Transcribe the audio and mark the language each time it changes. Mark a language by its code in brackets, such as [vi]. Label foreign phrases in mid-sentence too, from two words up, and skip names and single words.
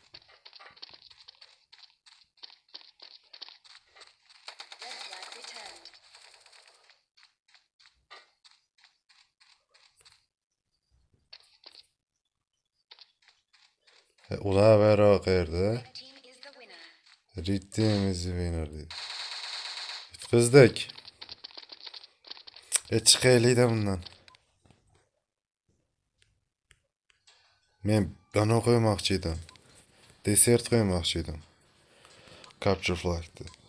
[uz] Ular bayroq qayerda? [en] Red team is the winner dedi. [uz] Yutqizdik. Chiqaylik-da bundan. Men bano qo'ymoqchi edim. Desert qo'ymoqchi edim. [en] Capture flag'ni.